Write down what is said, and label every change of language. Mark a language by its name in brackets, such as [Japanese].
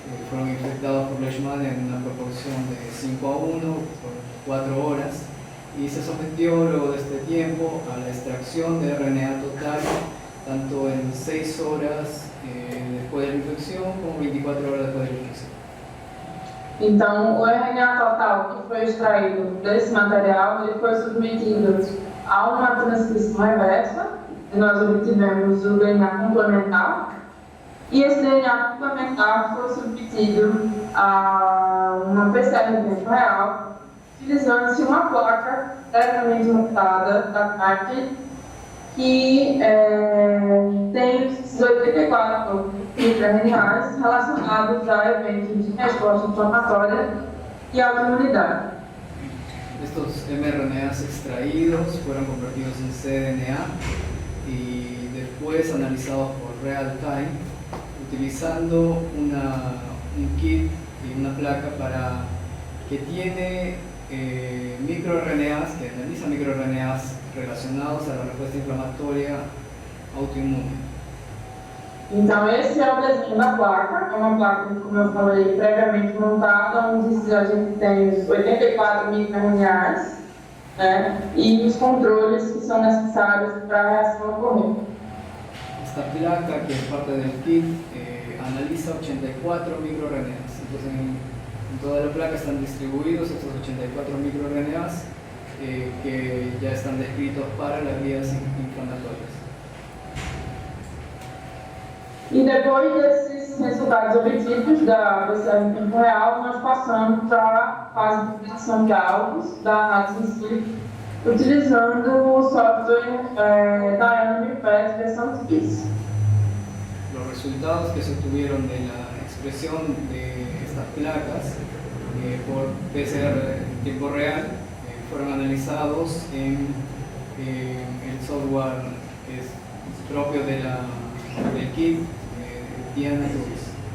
[Spanish] Fueron infectados por Leishmania en una proporción de 5:1 por 4 horas y se sometió luego de este tiempo a la extracción de RNA total tanto en 6 horas después de la infección como 24 horas después de la infección. [Portuguese] Então, o RNA total que foi extraído desse material, ele foi submetido a uma transcrição reversa, e nós obtivemos o DNA complementar, e esse DNA complementar foi submetido a uma PCR em tempo real, utilizando-se uma placa previamente montada da CART, que tem esses 84 microRNAs relacionados a eventos de resposta inflamatória e autoimunidade. [Spanish] Estos mRNAs extraídos fueron convertidos en cDNA y después analizados por real time utilizando un kit y una placa que tiene microRNAs, que analiza microRNAs relacionados a la respuesta inflamatoria autoinmune. [Portuguese] Então, esse é o desenho da placa. É uma placa, como eu falei, previamente montada, onde a gente tem os 84 microRNAs, né, e os controles que são necessários para a reação ocorrer. [Spanish] Esta placa, que es parte del kit, analiza 84 microRNAs. Entonces, en toda la placa están distribuidos estos 84 microRNAs que ya están descritos para las vías inflamatorias. [Portuguese] E depois desses resultados obtidos da PCR em tempo real, nós passamos para a fase de definição de alvos da análise em si utilizando o software Dynamic Path versão 3. [Spanish] Los resultados que se obtuvieron de la expresión de estas placas por PCR en tiempo real fueron analizados en el software que es propio del kit Diana Tools.